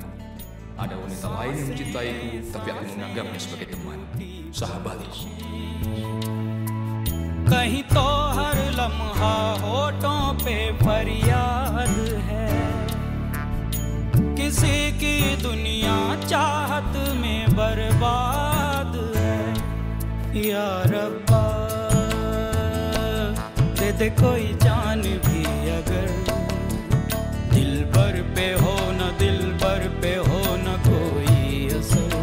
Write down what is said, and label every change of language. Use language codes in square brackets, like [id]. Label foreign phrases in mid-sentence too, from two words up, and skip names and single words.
[id] Ada wanita lain yang mencintaiku, tapi aku menganggapnya sebagai teman, sahabatku. [hi] कहीं तो हर लम्हा होठों पे फरियाद है, किसी की दुनिया चाहत में बर्बाद है। या रब्बा दे दे कोई जान भी अगर, दिल भर पे हो न दिल भर पे हो न कोई असर।